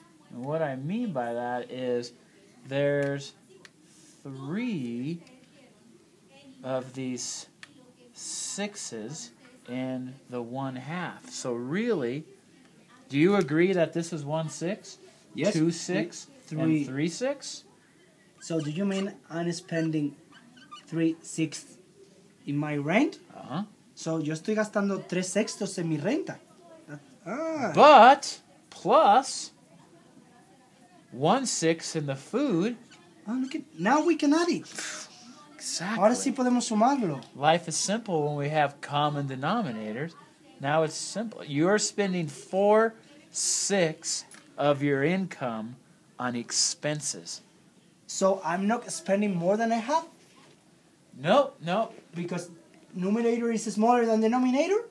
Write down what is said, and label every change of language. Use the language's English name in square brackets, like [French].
[English] And what I mean by that is there's 3 of these 6s in the 1/2. So really, do you agree that this is 1/6? Yes. 2/6? Three. And 3/6? So do you mean I'm spending 3/6 in my rent? Uh-huh. [Spanish] So yo estoy gastando 3/6 en mi renta. [English] But plus 1/6 in the food. Now we can add it. Exactly. [Spanish] Ahora sí podemos sumarlo. [English] Life is simple when we have common denominators. Now it's simple. You're spending 4/6 of your income on expenses. So I'm not spending more than I have? Nope. because numerator is smaller than denominator.